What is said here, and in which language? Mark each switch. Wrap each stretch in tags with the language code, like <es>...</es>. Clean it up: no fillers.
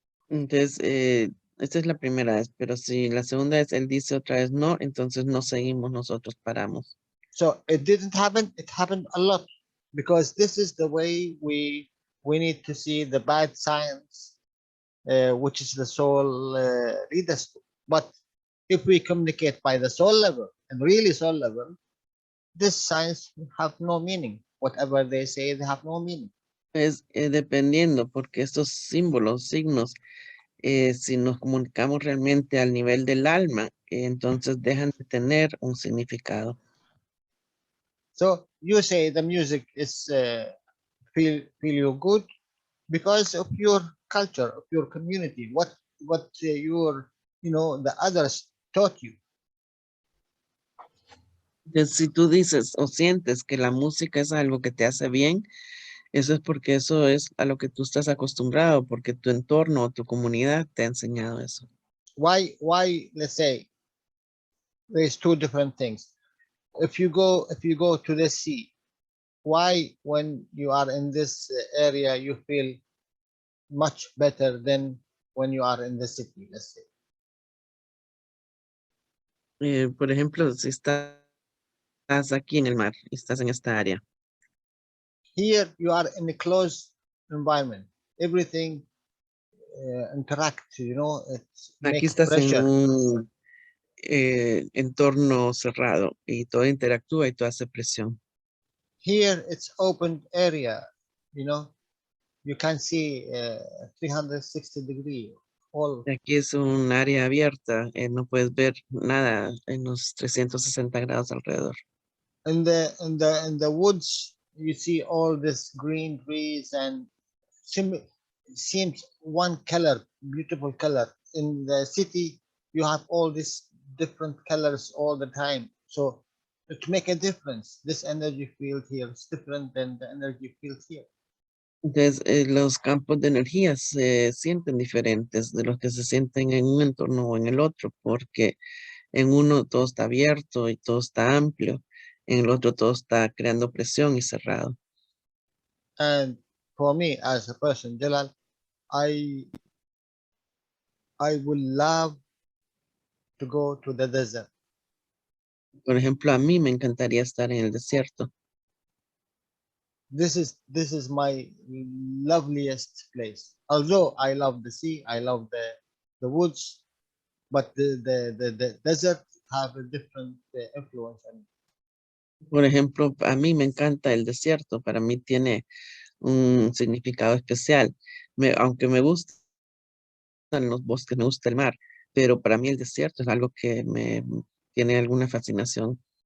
<es>Entonces, esta es la primera vez, pero si la segunda vez él dice otra vez no, entonces no seguimos, nosotros paramos.</es> <en>So it didn't happen. It happened a lot, because this is the way we need to see the bad signs, which is the soul lead us to. But if we communicate by the soul level, and really soul level, these signs have no meaning. Whatever they say, they have no meaning.</en> <es>Es dependiendo, porque estos símbolos, signos, si nos comunicamos realmente al nivel del alma, entonces dejan de tener un significado.</es> <en>So you say the music is feel you good because of your culture, of your community, what your the others taught you.</en> <es>Entonces, si tú dices o sientes que la música es algo que te hace bien, eso es porque eso es a lo que tú estás acostumbrado, porque tu entorno o tu comunidad te ha enseñado eso.</es> <en>Why let's say there's two different things. If you go to the sea, why when you are in this area you feel much better than when you are in the city, let's say.</en> <es>Por ejemplo, si estás aquí en el mar y estás en esta área,</es> <en>Here you are in a closed environment. Everything interact, it</en> <es>aquí</es> <en>makes</en> <es>estás en</es> <en>pressure.</en> <es>un entorno cerrado y todo interactúa y todo hace presión.</es> <en>Here it's open area, you can see 360 degree all.</en> <es>Aquí es un área abierta, no puedes ver nada en los 360 grados alrededor.</es> <en>In the woods you see all this green trees and seems one color, beautiful color. In the city you have all these different colors all the time, so to make a difference, this energy field here is different than the energy field here.</en> <es>Entonces, los campos de energía se sienten diferentes de los que se sienten en un entorno o en el otro, porque en uno todo está abierto y todo está amplio, en el otro todo está creando presión y cerrado.</es> <en>And for me as a person, Jalal, I would love to go to the desert.</en> <es>Por ejemplo, a mí me encantaría estar en el desierto.</es> <en>This is my loveliest place. Although I love the sea, I love the woods, but the desert have a different influence on me.</en> <es>Por ejemplo, a mí me encanta el desierto, para mí tiene un significado especial. Aunque me gustan los bosques, me gusta el mar, pero para mí el desierto es algo que me tiene alguna fascinación.</es>